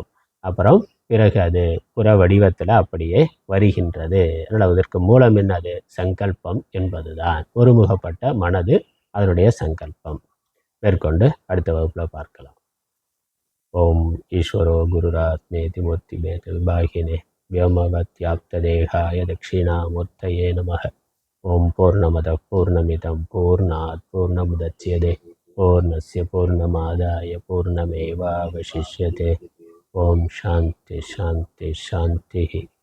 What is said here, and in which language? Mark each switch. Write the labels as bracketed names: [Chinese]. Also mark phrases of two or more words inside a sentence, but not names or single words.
[Tamil] அப்புறம் பிறகு அது புற வடிவத்தில் அப்படியே வருகின்றது. அதனால் அதற்கு மூலம் என்னது? சங்கல்பம் என்பதுதான். ஒருமுகப்பட்ட மனது அதனுடைய சங்கல்பம். மேற்கொண்டு அடுத்த வகுப்பில் பார்க்கலாம். [Sanskrit] ओम् ईश्वरो गुरुरात्मेति मूर्तिभेद विभागिने व्योमवत्याप्तदेहाय दक्षिणामूर्तये नमः. ओं पूर्णमदः पूर्णमिदं पूर्णात् पूर्णमुदच्यते पूर्णस्य पूर्णमादाय पूर्णमेवावशिष्यते. ओं शान्ति शान्ति शान्तिः.